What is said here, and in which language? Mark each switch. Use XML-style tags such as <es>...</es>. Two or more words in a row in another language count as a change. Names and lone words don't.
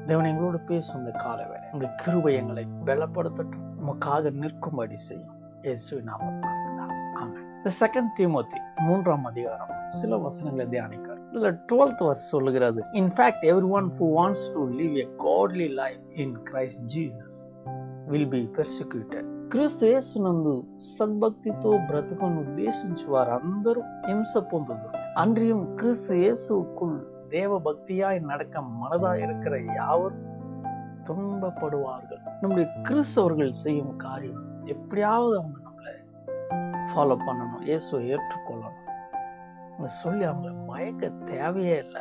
<ta>தேவன் எங்களோடு பேசும் இந்த காலை வேளை உங்களுடைய கிருபை எங்களை பலப்படுத்தட்டும், நமக்காக நிற்கும்படி செய்யும். இயேசுவின் நாமத்தில் ஆமென். The 2 Timothy 3ஆம் அதிகாரம் சில வசனங்களை தியானிக்கிறார். இதுல</ta> <en>12th verse</en> <ta>சொல்லுகிறது,</ta> <en>In fact, everyone who wants to live a godly life in Christ Jesus will be persecuted.</en> <te>క్రీస్తు యేసునందు సద్భక్తితో బ్రతుకును ఉద్దేశించి వారందరూ హింస పొందుదురు.</te> <ta>அன்றியும் கிறிஸ்து இயேசுக்குள் தேவ பக்தியாய் நடக்க மனதா இருக்கிற யாவரும் துன்பப்படுவார்கள். நம்முடைய கிறிஸ்தவர்கள் செய்யும் காரியம் எப்படியாவது அவங்க நம்மளை ஃபாலோ பண்ணணும், இயேசுவை ஏற்றுக்கொள்ளணும் சொல்லி அவங்களை மயக்க தேவையே இல்லை.</ta>